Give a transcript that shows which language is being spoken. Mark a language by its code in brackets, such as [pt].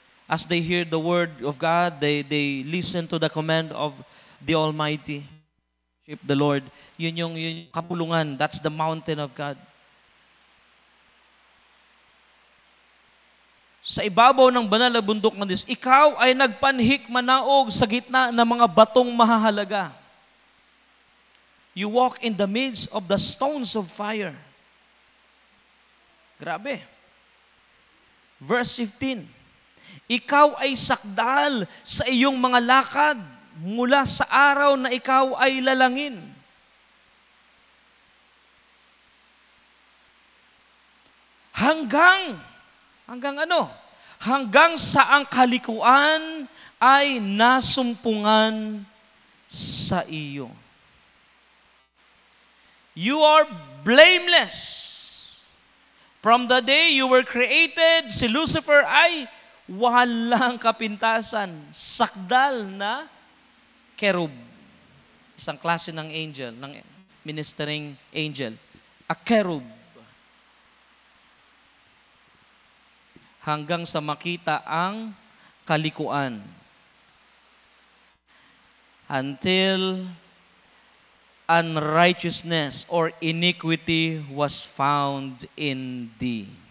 [en] As they hear the word of God, they listen to the command of the Almighty. Worship the Lord. [tl] Yun yung kapulungan. [en] That's the mountain of God. [tl] Sa ibabaw ng banal na bundok ng Diyos, ikaw ay nagpanhik manaog sa gitna ng mga batong mahahalaga. [en] You walk in the midst of the stones of fire. [tl] Grabe. Verse 15, ikaw ay sakdal sa iyong mga lakad mula sa araw na ikaw ay lalangin. Hanggang ano? Hanggang sa ang kalikuan ay nasumpungan sa iyo. [en] You are blameless. From the day you were created, [tl] si Lucifer ay walang kapintasan. Sakdal na kerub. Isang klase ng angel, ng ministering angel. A kerub. Hanggang sa makita ang kalikuan. [en] Until unrighteousness or iniquity was found in thee.